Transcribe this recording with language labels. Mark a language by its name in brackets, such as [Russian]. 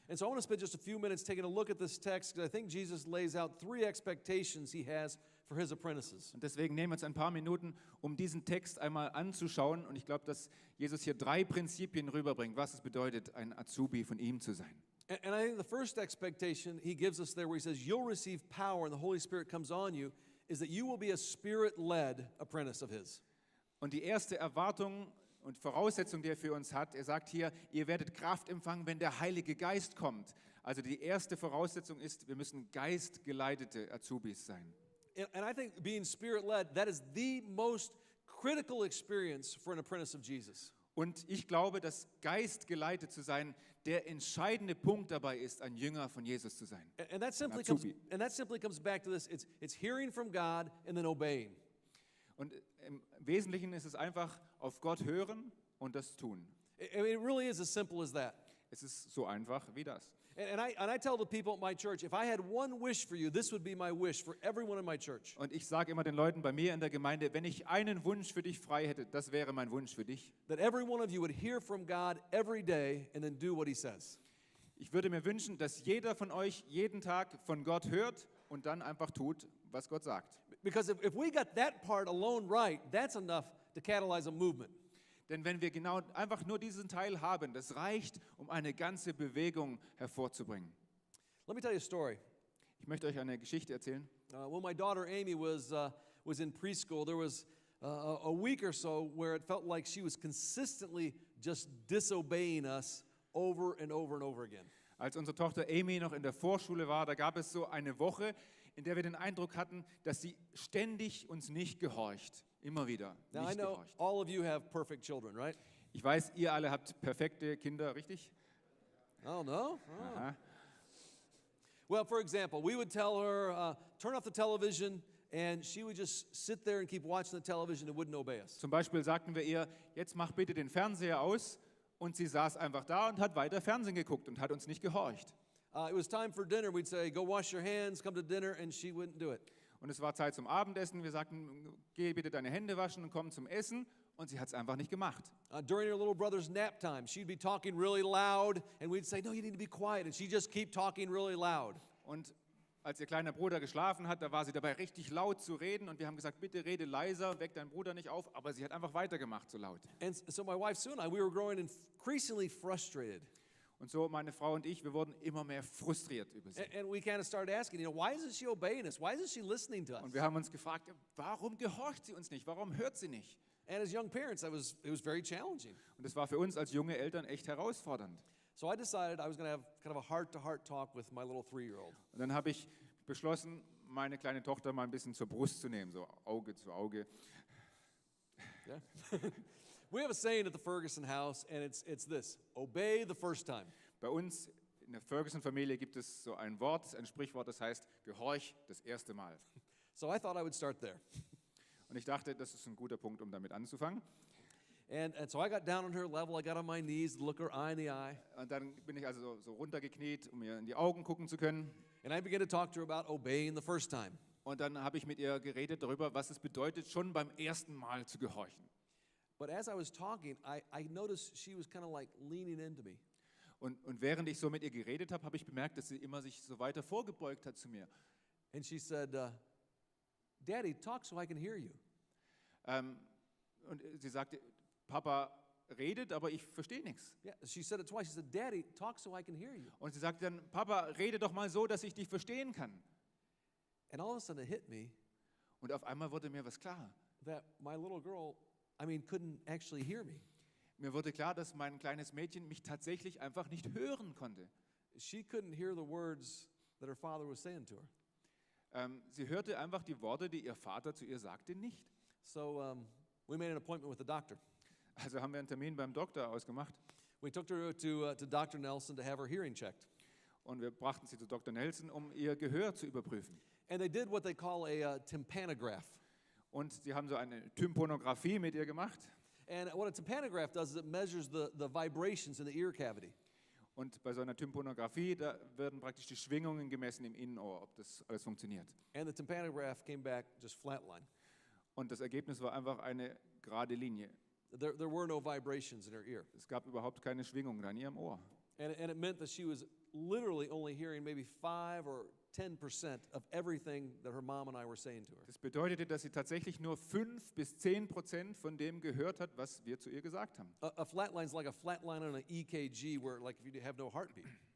[English] And so I want to spend just a few minutes taking a look at this text because I think Jesus lays out 3 expectations he has for his apprentices. [German] Und deswegen nehmen wir uns ein paar Minuten, um diesen Text einmal anzuschauen. Und ich glaube, dass Jesus hier 3 Prinzipien rüberbringt, was es bedeutet, ein Azubi von ihm zu sein. [English] And I think the first expectation he gives us there where he says, you'll receive power and the Holy Spirit comes on you, is that you will be a spirit-led apprentice of his. [German] Und die erste Erwartung und Voraussetzung, die er für uns hat, er sagt hier, ihr werdet Kraft empfangen, wenn der Heilige Geist kommt. Also die erste Voraussetzung ist, wir müssen geistgeleitete Azubis sein. [English] And I think being spirit-led, that is the most critical experience for an apprentice of Jesus. [German] Und ich glaube, dass geistgeleitet zu sein der entscheidende Punkt dabei ist, ein Jünger von Jesus zu sein. [English] And that simply [German] Azubi. [English] comes back to this. It's hearing from God and then obeying. [German] Und im Wesentlichen ist es einfach auf Gott hören und das tun. [English] I mean, it really is as simple as that. [German] Es ist so einfach wie das. [English] And I tell the people at my church, if I had one wish for you, this would be my wish for everyone in my church. [German] Und ich sage immer den Leuten bei mir in der Gemeinde, wenn ich einen Wunsch für dich frei hätte, das wäre mein Wunsch für dich. [English] That every one of you would hear from God every day and then do what he says. [German] Ich würde mir wünschen, dass jeder von euch jeden Tag von Gott hört und dann einfach tut, was Gott sagt. [English] Because if we got that part alone right, that's enough to catalyze a movement. [German] Denn wenn wir genau einfach nur diesen Teil haben, das reicht, um eine ganze Bewegung hervorzubringen. [English] Let me tell you a story. [German] Ich möchte euch eine Geschichte erzählen. [English] When my daughter Amy was in preschool, there was a week or so where it felt like she was consistently just disobeying us over and over and over again. [German] Als unsere Tochter Amy noch in der Vorschule war, da gab es so eine Woche, in der wir den Eindruck hatten, dass sie ständig uns nicht gehorcht. Immer wieder [English] Now I [German] nicht [English] know [German] gehorcht. [English] all of you have perfect children, right? [German] Ich weiß, ihr alle habt perfekte Kinder, richtig? [English] Oh no. Oh. Aha. Well, for example, we would tell her turn off the television, and she would just sit there and keep watching the television and wouldn't obey us. [German] Zum Beispiel sagten wir ihr, jetzt mach bitte den Fernseher aus. Und sie saß einfach da und hat weiter Fernsehen geguckt und hat uns nicht gehorcht. [English] It was time for dinner. We'd say, go wash your hands, come to dinner, and she wouldn't do it. [German] Und es war Zeit zum Abendessen. Wir sagten, geh bitte deine Hände waschen und komm zum Essen. Und sie hat es einfach nicht gemacht. [English] During her little brother's nap time, she'd be talking really loud, and we'd say, no, you need to be quiet, and she'd just keep talking really loud. [German] Und als ihr kleiner Bruder geschlafen hat, da war sie dabei richtig laut zu reden. Und wir haben gesagt, bitte rede leiser, weck deinen Bruder nicht auf. Aber sie hat einfach weitergemacht so laut. [English] And so my wife Sue and I, we were growing increasingly frustrated. [German] Und so meine Frau und ich, wir wurden immer mehr frustriert über sie. [English] And we kind of started asking, why isn't she obeying us? Why isn't she listening to us? [German] Und wir haben uns gefragt, warum gehorcht sie uns nicht? Warum hört sie nicht? [English] And as young parents, it was very challenging. [German] Und das war für uns als junge Eltern echt herausfordernd. [English] So I decided I was going to have kind of a heart-to-heart talk with my little 3-year-old. [German] Und dann habe ich beschlossen, meine kleine Tochter mal ein bisschen zur Brust zu nehmen, so Auge zu Auge. [English] Yeah. We have a saying at the Ferguson house, and it's this: obey the first time. [German] Bei uns in der Ferguson-Familie gibt es so ein Wort, ein Sprichwort, das heißt, gehorch das erste Mal. [English] So I thought I would start there. [German] Und ich dachte, das ist ein guter Punkt, um damit anzufangen. [English] And so I got down on her level. I got on my knees to look her eye in the eye. [German] Und dann bin ich also so runtergekniet, um ihr in die Augen gucken zu können. [English] And I began to talk to her about obeying the first time. [German] Und dann habe ich mit ihr geredet darüber, was es bedeutet, schon beim ersten Mal zu gehorchen. [English] But as I was talking, I noticed she was kind of like leaning into me. [German] Und während ich so mit ihr geredet habe, habe ich bemerkt, dass sie immer sich so weiter vorgebeugt hat zu mir. [English] And she said, Daddy, talk so I can hear you. [German] Und sie sagte, Papa redet, aber ich verstehe nichts. [English] Yeah, she said it twice. She said, Daddy, talk so I can hear you. [German] Und sie sagte dann, Papa, rede doch mal so, dass ich dich verstehen kann. [English] And all of a sudden it hit me [German] Und auf einmal wurde mir was klar. [English] that my little girl, couldn't actually hear me. [German] Mir wurde klar, dass mein kleines Mädchen mich tatsächlich einfach nicht hören konnte. [English] She couldn't hear the words that her father was saying to her. [German] Sie hörte einfach die Worte, die ihr Vater zu ihr sagte, nicht. [English] So we made an appointment with the doctor. [German] Also haben wir einen Termin beim Doktor ausgemacht [English] We took her to Dr. Nelson to have her hearing checked. [German] und wir brachten sie zu Dr. Nelson, um ihr Gehör zu überprüfen. [English] And they did what they call a tympanograph. [German] Und sie haben so eine Tymponographie mit ihr gemacht. [English] And what a tympanograph does is it measures the vibrations in the ear cavity. [German] Und bei so einer Tymponographie, da werden praktisch die Schwingungen gemessen im Innenohr, ob das alles funktioniert. [English] And the tympanograph came back just flatline. [German] Und das Ergebnis war einfach eine gerade Linie. [English] There were no vibrations in her ear. [German] Es gab überhaupt keine Schwingungen in ihrem Ohr. [English] And it meant that she was literally only hearing maybe 5 or 10% of everything that her mom and I were saying to her. [German] Das bedeutete, dass sie tatsächlich nur 5-10% von dem gehört hat, was wir zu ihr gesagt haben. [English] A flatline is like a flat line on an EKG where like if you have no heartbeat.